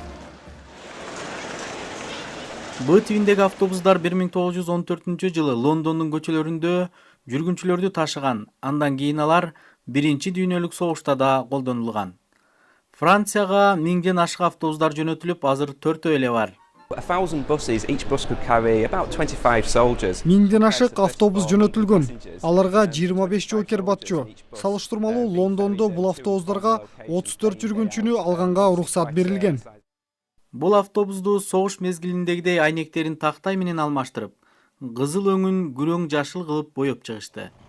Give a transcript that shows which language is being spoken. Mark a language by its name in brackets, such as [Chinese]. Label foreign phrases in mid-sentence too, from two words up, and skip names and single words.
[Kyrgyz] Б тибиндеги автобустар 1914 Лондондун көчөлөрүндө жүргүнчүлөрдү ташыган, андан кийин алар биринчи дүйнөлүк согушта да колдонулган. Францияга 1000ден ашык автобустар жөнөтүлүп, азыр 4 эле бар. [English] 1,000 buses, each bus could carry about 25 soldiers. [Kyrgyz] 1000ден ашык автобус жөнөтүлгөн. Аларга 25 жоокер батчу. Салыштырмалуу Лондондо бул автобустарга 34 жүргүнчүнү алганга уруксат берилген. Бул автобусту согуш мезгилиндегидей айнектерин тактай менен алмаштырып, кызыл өңүн күрөң жашыл кылып боеп чыгышты.